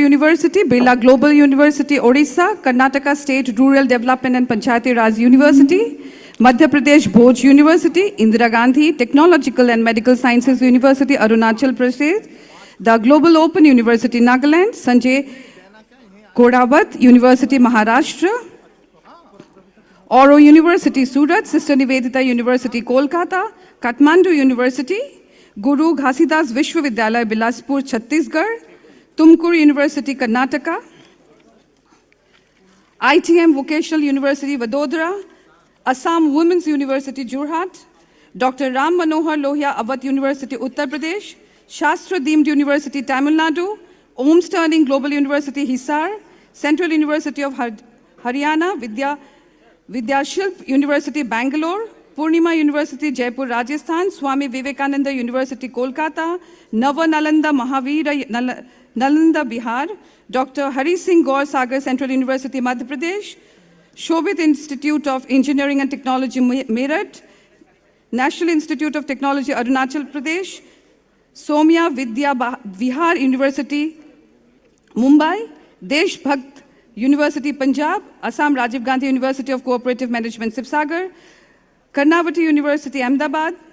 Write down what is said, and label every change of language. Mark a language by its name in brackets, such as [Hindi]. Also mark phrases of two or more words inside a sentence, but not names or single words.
[English] University, Birla Global University, Odisha; Karnataka State Rural Development and Panchayati Raj University; Madhya Pradesh Bhoj University; Indira Gandhi Technological and Medical Sciences University, Arunachal Pradesh; the Global Open University, Nagaland; Sanjay Kodawat University, Maharashtra; Oro University, Surat; Sister Nivedita University, Kolkata; Kathmandu University; Guru Ghasidas Vishwavidyalaya, Bilaspur, Chhattisgarh; Tumkur University, Karnataka; ITM Vocational University, Vadodara; Assam Women's University, Jorhat; Dr. Ram Manohar Lohia Awadh University, Uttar Pradesh; Shastra Deemed University, Tamil Nadu; Om Sterling Global University, Hisar; Central University of Haryana, Vidyashilp University, Bangalore; Purnima University, Jaipur, Rajasthan; Swami Vivekananda University, Kolkata; Nava Nalanda Mahavira Nalanda, Bihar; Dr. Hari Singh Gaur Sagar Central University, Madhya Pradesh; Shobhit Institute of Engineering and Technology, Meerut; National Institute of Technology, Arunachal Pradesh; Somya Vidya Vihar University, Mumbai; Desh Bhakt University, Punjab; Assam Rajiv Gandhi University of Cooperative Management, Sibsagar; Karnavati University, Ahmedabad;